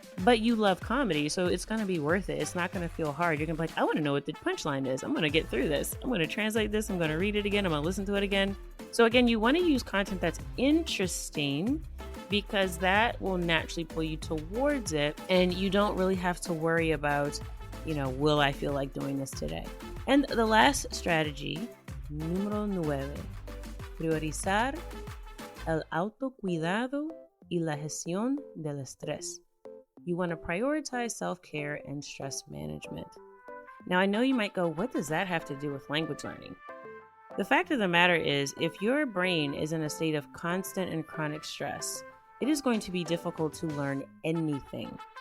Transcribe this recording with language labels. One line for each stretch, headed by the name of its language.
English: But you love comedy, so it's going to be worth it. It's not going to feel hard. You're going to be like, I want to know what the punchline is. I'm going to get through this. I'm going to translate this. I'm going to read it again. I'm going to listen to it again. So again, you want to use content that's interesting because that will naturally pull you towards it. And you don't really have to worry about, will I feel like doing this today? And the last strategy,
Spanish: número 9, priorizar el autocuidado y la gestión del estrés.
English: You want to prioritize self-care and stress management. Now, I know you might go, what does that have to do with language learning? The fact of the matter is, if your brain is in a state of constant and chronic stress, it is going to be difficult to learn anything.